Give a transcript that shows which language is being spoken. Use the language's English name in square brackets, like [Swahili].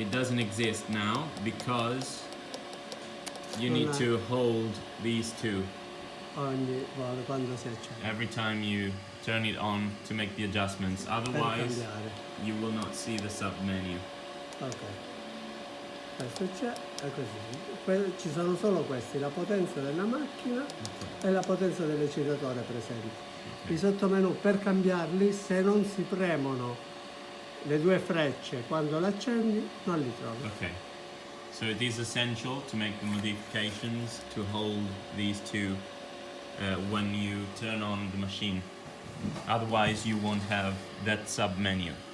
[English] It doesn't exist now because you need to hold these two [Italian] Ogni volta quando si accende. [English] every time you turn it on to make the adjustments. Otherwise, you will not see the sub menu. [Italian] Ok. Questo c'è e così. Ci sono solo questi, la potenza della macchina e la potenza dell'eccitatore presenti. I sottomenu per cambiarli, se non si premono le due frecce quando l'accendi, non li trovi. [English] Okay. So it is essential to make the modifications to hold these two when you turn on the machine. Otherwise, you won't have that sub menu.